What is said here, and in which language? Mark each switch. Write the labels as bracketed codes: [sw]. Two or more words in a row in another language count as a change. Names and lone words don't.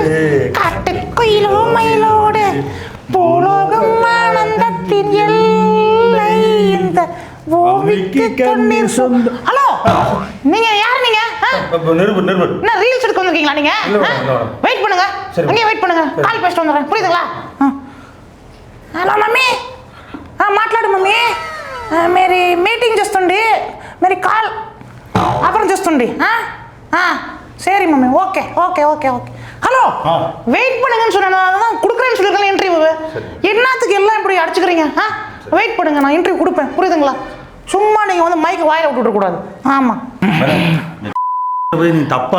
[ta] காட்டுக்குயிலோ மயிலோடு பூலோகம் ஆனந்தத்தின் எல்லை இந்த பூமிக்கு கண்ணீர் சொந்த. ஹலோ, நீங்க யார்? நீங்க என்ன ரீல்ஸ் எடுக்க வந்திருக்கீங்களா நீங்க? வெயிட் பண்ணுங்க, அங்கே வெயிட் பண்ணுங்க, கால் பேசிட்டு வந்துடுறேன். புரியுதுங்களா? [en] hello mummy, [te] మాట్లాడు మమ్మీ. మేరీ మీటింగ్ చేస్తుండి, మేరీ కాల్ అప్పుడు చేస్తుండి. [ta] சரி மம்மி, [en] okay okay okay okay. [ta] ஹலோ, வெயிட் பண்ணுங்கன்னு சொன்னேன். அதான் கொடுக்குறேன்னு சொல்லியிருக்கேன் இன்டர்வியூ. என்னத்துக்கு எல்லாம் இப்படி அடிச்சுக்கிறீங்க? வெயிட் பண்ணுங்க, நான் இன்டர்வியூ கொடுப்பேன். புரியுதுங்களா? சும்மா நீங்க வந்து மைக்கு வாயில விட்டுட்டு கூடாது. ஆமா தப்பா